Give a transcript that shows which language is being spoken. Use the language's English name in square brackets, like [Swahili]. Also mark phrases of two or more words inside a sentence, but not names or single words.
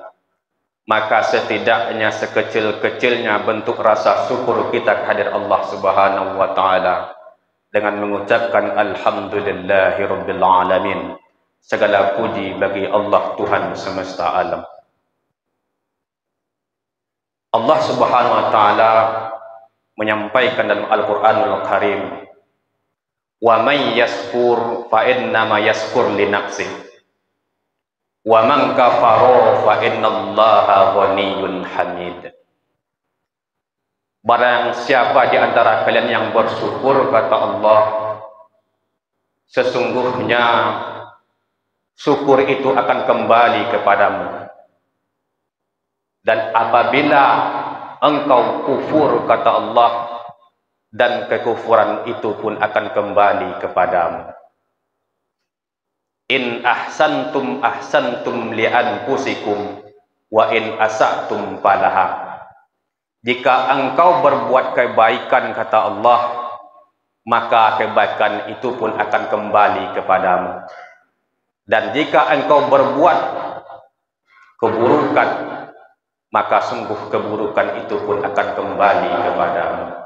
[Indonesian] Maka setidaknya sekecil-kecilnya bentuk rasa syukur kita kehadirat Allah [Arabic] سبحانه وتعالى [Indonesian] dengan mengucapkan [Arabic] الحمد لله رب العالمين. [Indonesian] Segala puji bagi Allah Tuhan semesta alam. Allah Subhanahu wa taala menyampaikan dalam Al-Qur'anul Karim, [Arabic] "ومن يشكر فإنما يشكر لنفسه. ومن كفر فإن الله غني حميد." [Indonesian] Barang siapa di antara kalian yang bersyukur, kata Allah, sesungguhnya syukur itu akan kembali kepadamu. Dan apabila engkau kufur, kata Allah, dan kekufuran itu pun akan kembali kepadamu. [Arabic] إن أحسنتم أحسنتم لأنفسكم وإن أسأتم فلها. [Indonesian] Jika engkau berbuat kebaikan, kata Allah, maka kebaikan itu pun akan kembali kepadamu. Dan jika engkau berbuat keburukan, maka sungguh keburukan itu pun akan kembali kepadamu.